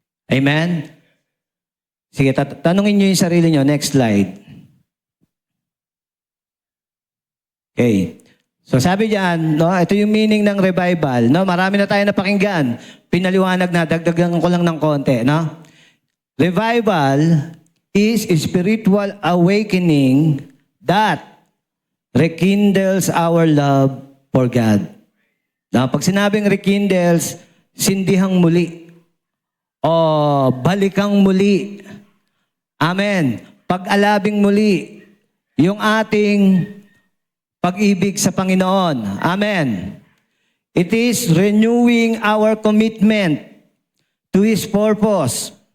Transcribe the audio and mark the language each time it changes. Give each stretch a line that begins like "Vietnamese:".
Filipino: Amen? Sige, tanungin nyo yung sarili nyo.
English: Next slide.
Filipino: Okay. So sabi diyan, no, ito yung meaning ng revival. No, marami na tayo napakinggan. Pinaliwanag na, dagdagan ko lang ng konti. No?
English: Revival is spiritual awakening that rekindles our love for God.
Filipino: Na pag sinabing rekindles, sindihang muli. O balikang muli. Amen. Pag-alabing muli yung ating pag-ibig sa Panginoon. Amen.
English: It is renewing our commitment to His purpose.